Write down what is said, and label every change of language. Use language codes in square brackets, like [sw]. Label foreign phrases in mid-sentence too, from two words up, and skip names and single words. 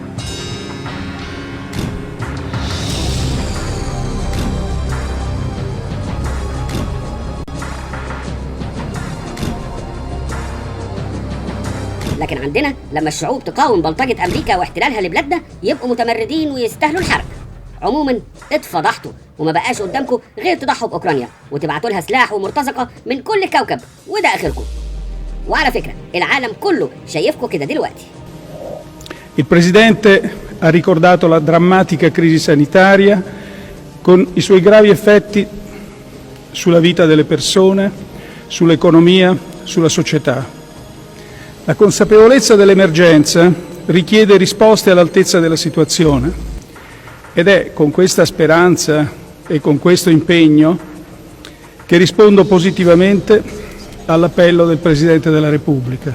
[ar] لكن عندنا لما الشعوب تقاوم بلطجة أمريكا واحتلالها لبلادنا يبقوا متمردين ويستاهلوا الحرق. عموما اتفضحتوا وما بقاش قدامكم غير تضحوا بأوكرانيا وتبعتوا لها سلاح ومرتزقة من كل الكوكب، وده آخركم. وعلى فكرة العالم كله شايفكم كده دلوقتي. [it] Il Presidente ha ricordato la drammatica crisi sanitaria con i suoi gravi effetti sulla vita delle persone, sull'economia, sulla società. La consapevolezza dell'emergenza richiede risposte all'altezza della situazione ed è con questa speranza e con questo impegno che rispondo positivamente all'appello del Presidente della Repubblica.